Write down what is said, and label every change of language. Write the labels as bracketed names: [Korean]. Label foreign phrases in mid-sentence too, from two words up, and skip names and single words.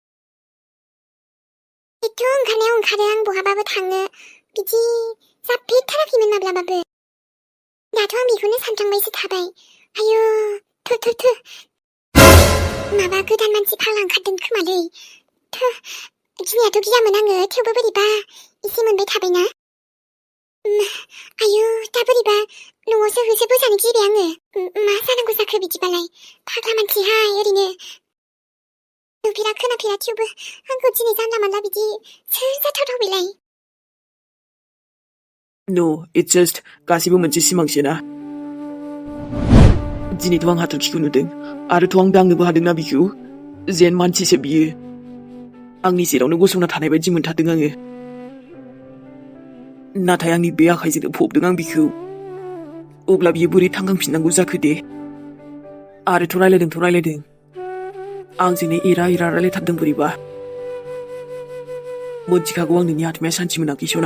[Bodo] एथ' ओंखारनायाव ओंखारो आं बहाबाबो थांनो बिदि जाफेरथाराखैमोन माब्लाबाबो दाथ' आं बेखौनो सानफ्लांबायसो थाबाय आयु थु माबा गोदान मानसि फाग्ला ओंखारदों खोमालै गिनायाथ' गियामोन आङो थेवबो बोरैबा एसे मोनबाय थाबायना आयु दा बोरैबा न'आवसो होसोबोजानो गिबाय आङो मा जानांगौ जाखो बिदिबालाय फाग्ला मानसिहाय ओरैनो नुफेरा खोनाफेरा थेवबो आंखौ दिनै जानला मानला बिदि सोर जाथावथाव बेलाय [English] No, it's just [Bodo] गासिबो मोनसे सिमांसोना दिनैथ' आं हाथरखिखौ नुदों आरोथ' आं दांनोबो हादोंना बिखौ जेन मानसिसो बियो आंनि सेरावनो गसंना थानाय बायदि मोनथारदों आङो नाथाय आंनि बे आखाइजोंनो फबदों आं बिखौ अब्ला बियो बोरै थांखांफिननांगौ जाखो दे आरोथ' रायलायदों आंजोंनो एरा रायलायथारदों बोरैबा मोनथिखागौ आं नोंनि आत्माया सान्थि मोनाखै सना